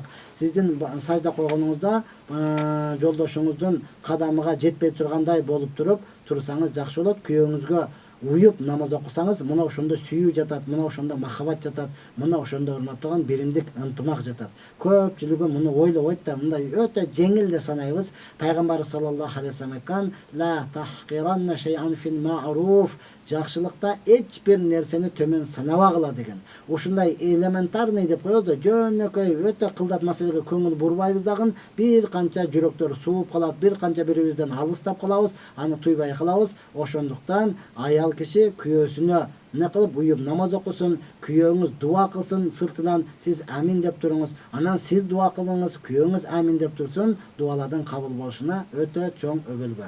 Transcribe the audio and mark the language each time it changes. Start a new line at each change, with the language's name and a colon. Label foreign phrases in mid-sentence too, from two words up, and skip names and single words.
Kyrgyz: Сиздин сажда койгонуңузда жолдошуңуздун кадамыга жетпей тургандай болуп турсаңыз жакшы болот. Күйөөңүзгө уюп намаз окусаңыз, мына ошондо сүйүү жатат, мына ошондо махаббат жатат, мына ошондо урматталган биримдик ынтымак жатат. Көпчүлүгү муну ойлобойт да, мындай өтө жеңил деп санайбыз. Пайгамбар
Arabic: صلى الله عليه وسلم
Kyrgyz: айткан,
Arabic: لا تحقرن شيئا في المعروف,
Kyrgyz: жакшылыкта эч бир нерсени төмөн санабагыла деген. Ушундай элементарный деп коебуз да, жөнөкөй өтө кылдат маселеге көңүл бурбайбыз дагы, бир канча жүрөктөр сууп калат, бир канча бирибизден алыстап калабыз, аны туйбай калабыз. Ошондуктан аял киши күйөөсүнө не кылып уюп намаз окусун, күйөөңүз дуа кылсын, сыртынан сиз амин деп туруңуз, анан сиз дуа кылыңыз, күйөөңүз амин деп турсун, дуалардын кабыл болушуна өтө чоң өбөлгө.